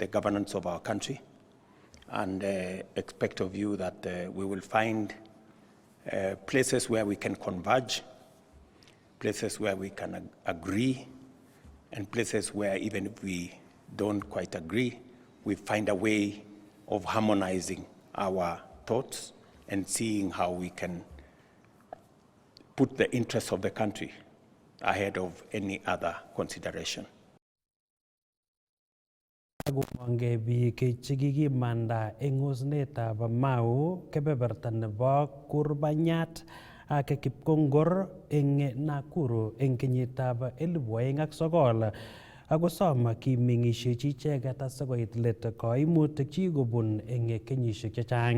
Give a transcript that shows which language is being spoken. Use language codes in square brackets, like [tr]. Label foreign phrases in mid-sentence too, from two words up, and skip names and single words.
[en] governance of our country, and expect of you that we will find places where we can converge, places where we can agree, and places where even if we don't quite agree, we find a way of harmonizing our thoughts and seeing how we can put the interests of the country ahead of any other consideration. [kln] Agumongei biik chekikimanda eng osnetab Mau kebeberta nebo Kurbanyat ak Kipkongor eng Nakuru eng kenyitab 2009 ako som kimeng'isiechi icheget asikoit let koimutik chikobun eng kenyisiek chechang.